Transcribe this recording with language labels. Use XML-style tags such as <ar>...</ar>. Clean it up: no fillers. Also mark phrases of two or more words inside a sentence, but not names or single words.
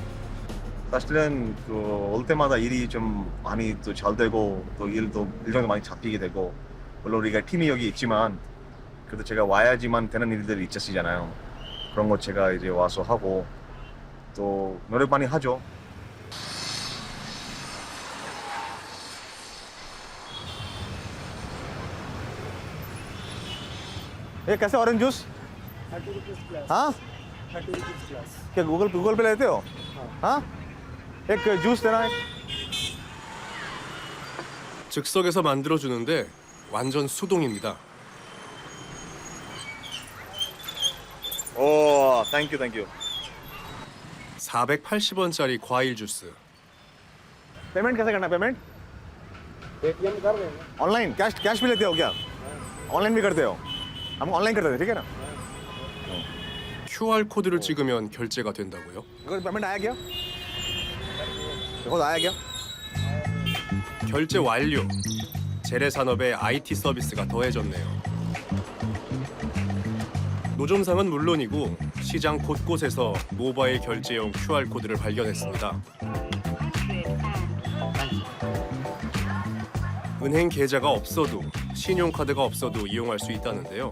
<ko>사실은 올 때마다 일이 좀 많이 또 잘 되고 또 일정도 많이 잡히게 되고 물론 우리가 팀이 여기 있지만 그래도 제가 와야지만 되는 일들이 있으시잖아요. 그런 거 제가 이제 와서 하고 또 노력 많이 하죠.</ko> <hi>ये कैसे ऑरेंज जूस</hi> <en>30 rupees plus.</en> <hi>हाँ</hi> <en>30 rupees plus.</en> <hi>क्या गूगल पे लेते हो हाँ एक जूस देना है</hi> <ko>즉석에서 만들어주는데 완전 수동입니다. 오 땡큐 480원짜리 과일 주스.</ko> <hi>पेमेंट कैसे करना पेमेंट पेटीएम कर देंगे.</hi> <en>online cash</en> <hi>भी लेते हो क्या ऑनलाइन भी करते हो हम ऑनलाइन करते थे ठीक है ना</hi> <ko>QR 코드를 찍으면 결제가 된다고요?</ko> <hi>이거 पेमेंट आया क्या 이거 आया क्या</hi> <ko>결제 완료. 재래산업에 IT 서비스가 더해졌네요. 노점상은 물론이고 시장 곳곳에서 모바일 결제용 QR 코드를 발견했습니다. 은행 계좌가 없어도 신용카드가 없어도 이용할 수 있다는데요.</ko>